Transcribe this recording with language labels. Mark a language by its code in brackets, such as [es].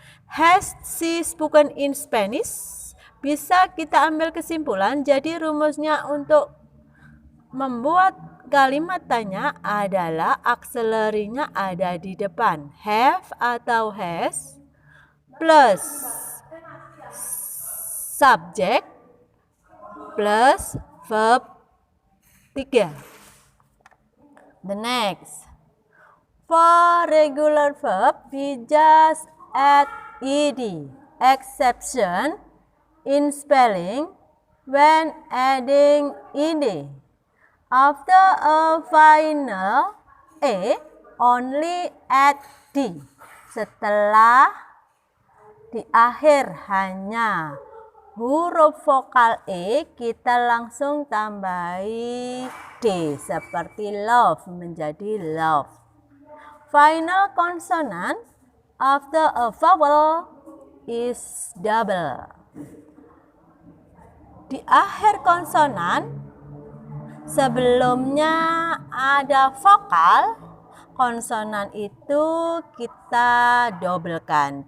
[en] Has she spoken in Spanish? [id] Bisa kita ambil kesimpulan, jadi rumusnya untuk membuat kalimat tanya adalah auxiliary-nya ada di depan. Have atau has plus subject plus verb 3. [en] The next. For regular verb, we just add ed, exception in spelling when adding ed. After a final a, only add d. [id] Setelah di akhir hanya huruf vokal e, kita langsung tambahi d, seperti love menjadi love. [en] Final consonant after a vowel is double. [id] Di akhir konsonan, sebelumnya ada vokal, konsonan itu kita dobelkan.